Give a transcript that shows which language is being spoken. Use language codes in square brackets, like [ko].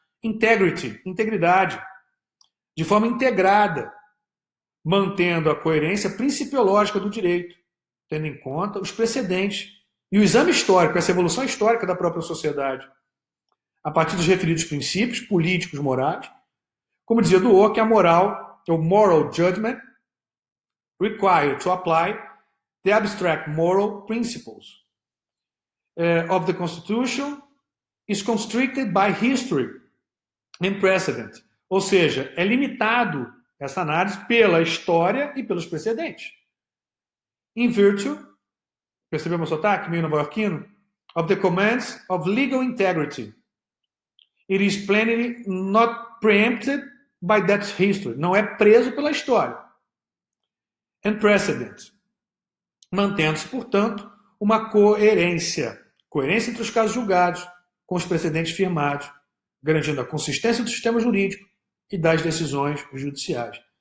[pt] Integrity, integridade, de forma integrada, mantendo a coerência principiológica do direito, tendo em conta os precedentes e o exame histórico, essa evolução histórica da própria sociedade, a partir dos referidos princípios políticos, morais. Como dizia Dworkin, a moral, o moral [en] judgment, required to apply the abstract moral principles of the Constitution is constricted by history and precedent. [pt] Ou seja, é limitado essa análise pela história e pelos precedentes. [en] In virtue, [pt] percebeu meu sotaque, meio nova-iorquino? [en] Of the commands of legal integrity. It is plainly not preempted by that history. [pt] Não é preso pela história. [en] And precedent. [pt] Mantendo-se, portanto, uma coerência. Coerência entre os casos julgados, com os precedentes firmados, garantindo a consistência do sistema jurídico e das decisões judiciais.